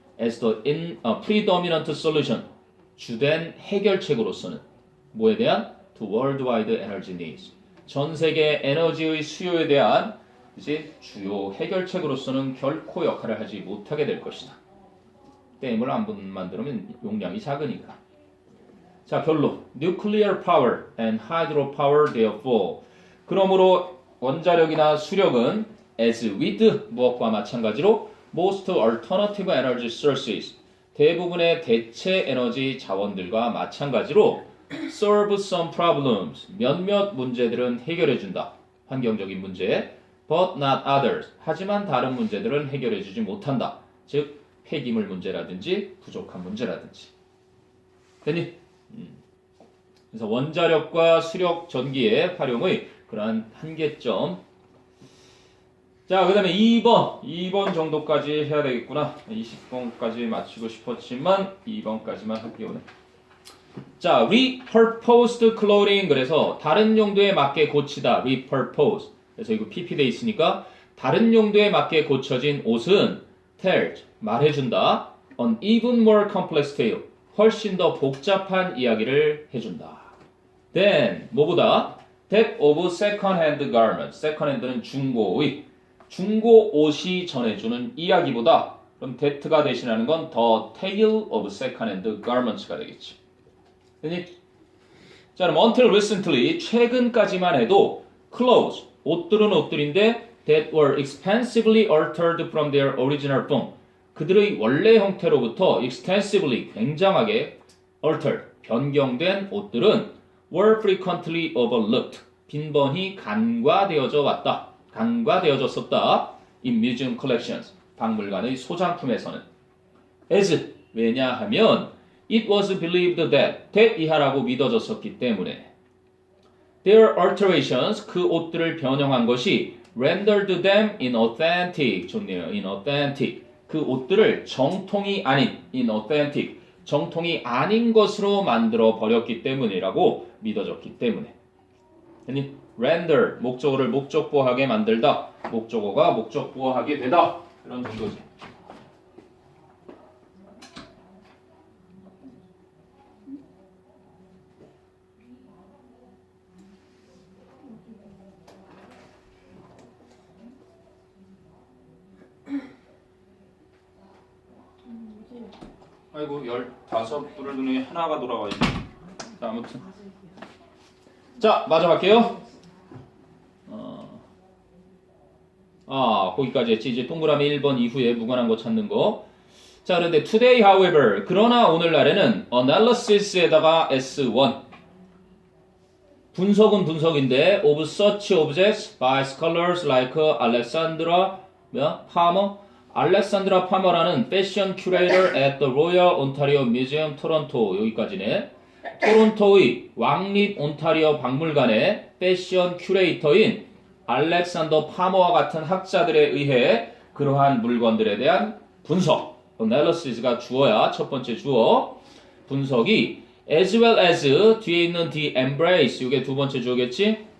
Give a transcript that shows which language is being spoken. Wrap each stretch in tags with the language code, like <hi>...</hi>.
<en>As the predominant solution 주된 해결책으로서는 뭐에 대한 to worldwide energy needs</en> <ko>전 세계 에너지의 수요에 대한 이제 주요 해결책으로서는 결코 역할을 하지 못하게 될 것이다. 댐을 안 만들면 용량이 작으니까. 자 결론.</ko> <en>Nuclear power and hydro power therefore.</en> <ko>그러므로 원자력이나 수력은 as with 무엇과 마찬가지로</ko> <en>most alternative energy sources</en> <ko>대부분의 대체 에너지 자원들과 마찬가지로</ko> <en>solve some problems</en> <ko>몇몇 문제들은 해결해준다. 환경적인 문제</ko> <en>but not others</en> <ko>하지만 다른 문제들은 해결해주지 못한다. 즉 폐기물 문제라든지 부족한 문제라든지 됐니? 그래서 원자력과 수력 전기의 활용의 그러한 한계점 자 그 다음에 2번 정도까지 해야 되겠구나 20번까지 마치고 싶었지만 2번까지만 할게요. 자,</ko> <en>repurposed clothing</en> <ko>그래서 다른 용도에 맞게 고치다.</ko> <en>repurpose.</en> <ko>그래서 이거 pp 돼 있으니까 다른 용도에 맞게 고쳐진 옷은 tells 말해준다.</ko> <en>an even more complex tale.</en> <ko>훨씬 더 복잡한 이야기를 해준다.</ko> <en>then</en> <ko>뭐보다</ko> <en>that of second-hand garments.</en> <ko>second-hand는 중고의 중고 옷이 전해주는 이야기보다 그럼 that가 대신하는 건 the tale of second-hand garments가 되겠지.</ko> <en>자, 그럼 until recently</en> <ko>최근까지만 해도</ko> <en>clothes</en> <ko>옷들은 옷들인데</ko> <en>that were expensively altered from their original form.</en> <ko>그들의 원래 형태로부터 extensively 굉장하게 altered 변경된 옷들은</ko> <en>were frequently overlooked</en> <ko>빈번히 간과되어져 왔다. 간과되어졌었다.</ko> <en>in museum collections</en> <ko>박물관의 소장품에서는</ko> <en>as 왜냐하면 it was believed that</en> <ko>이하라고 믿어졌었기 때문에</ko> <en>their alterations</en> <ko>그 옷들을 변형한 것이</ko> <en>rendered them inauthentic 좋네요.</en> <ko>inauthentic 그 옷들을 정통이 아닌 inauthentic 정통이 아닌 것으로 만들어 버렸기 때문이라고 믿어졌기 때문에 아니 render 목적어를 목적보하게 만들다 목적어가 목적보하게 되다 이런 정도지. 아이고 15불을 눈에 하나가 돌아가 있네. 자 아무튼 자 마저 갈게요. 거기까지 했지. 이제 동그라미 1번 이후에 무관한 거 찾는 거.</ko> <en>자 그런데 today however</en> <ko>그러나 오늘날에는</ko> <en>analysis에다가 S1 분석은 분석인데 of such objects by scholars like Alexandra Palmer</en> <ko>알렉산드라 파머라는 패션 큐레이터</ko> <en>at the Royal Ontario Museum, 토론토 여기까지네.</en> <ko>토론토의 왕립 온타리오 박물관의 패션 큐레이터인 알렉산더 파머와 같은 학자들에 의해 그러한 물건들에 대한 분석, analysis가 주어야 첫 번째 주어. 분석이</ko> <en>as well as</en> <ko>뒤에 있는 the embrace 이게 두 번째 주어겠지?</ko>